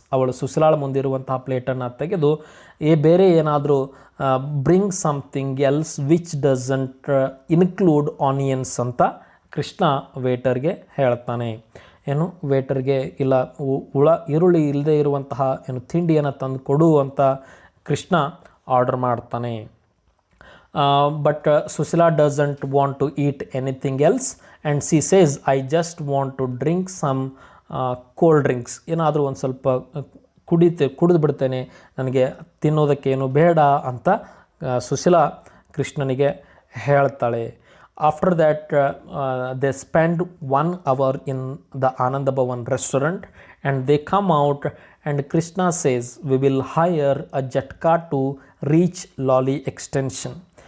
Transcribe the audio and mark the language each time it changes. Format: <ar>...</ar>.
<kn>ಅವಳು ಸುಶೀಲಾಳ ಮುಂದಿರುವಂತಹ ಪ್ಲೇಟನ್ನು ತೆಗೆದು ಬೇರೆ ಏನಾದರೂ</kn> <en>bring something else which doesn't include onions</en> <kn>ಅಂತ ಕೃಷ್ಣ ವೇಟರ್ಗೆ ಹೇಳ್ತಾನೆ. ವೇಟರ್ಗೆ ಇಲ್ಲ ಈರುಳ್ಳಿ ಇಲ್ಲದೆ ಇರುವಂತಹ ತಿಂಡಿಯನ್ನು ತಂದು ಕೊಡು ಅಂತ ಕೃಷ್ಣ ಆರ್ಡರ್ ಮಾಡ್ತಾನೆ.</kn> <en>But Susila doesn't want to eat anything else, and she says, I just want to drink some cold drinks.</en> <kn>ಏನಾದರೂ ಒಂದು ಸ್ವಲ್ಪ ಕುಡಿದು ಬಿಡ್ತೇನೆ, ನನಗೆ ತಿನ್ನೋದಕ್ಕೆ ಏನು ಬೇಡ ಅಂತ ಸುಶೀಲಾ ಕೃಷ್ಣನಿಗೆ ಹೇಳ್ತಾಳೆ.</kn> <en>After that they spend 1 hour in the Anand Bhavan restaurant and they come out and Krishna says we will hire a jatka to reach Lali extension.</en>